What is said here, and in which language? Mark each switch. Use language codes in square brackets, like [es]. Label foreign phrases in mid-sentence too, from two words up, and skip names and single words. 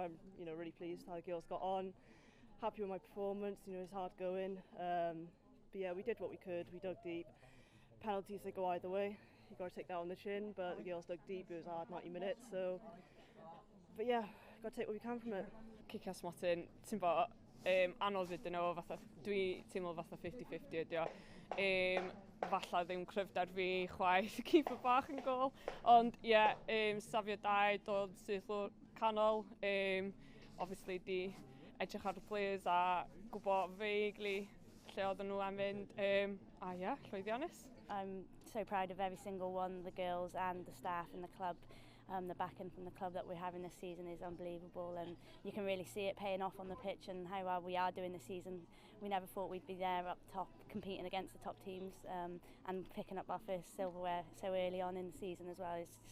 [en] I'm really pleased how the girls got on. Happy with my performance. You know, it's hard going. But yeah, we did what we could. We dug deep. Penalties, they go either way. You got to take that on the chin. But the girls dug deep. It was hard, 90 minutes. But yeah, got to take what we can from it. [cy] Giciau smotyn, ti'n bod, anodd ydyn nhw, fatha, dwi teimlo fatha 50-50 ydi o. Falla ddim cryfder fi chwaith y keeper bach yn gol, ond ie, safio dau, dod sydd lwr canol, obviously di edrych ar y players a gwybod vaguely lle oedden nhw am mynd, a ie, llwyddiannus. [en] I'm so proud of every single one, the girls and the staff and the club. The backing from the club that we're having this season is unbelievable, and you can really see it paying off on the pitch and how well we are doing this season. We never thought we'd be there up top competing against the top teams, and picking up our first silverware so early on in the season as well.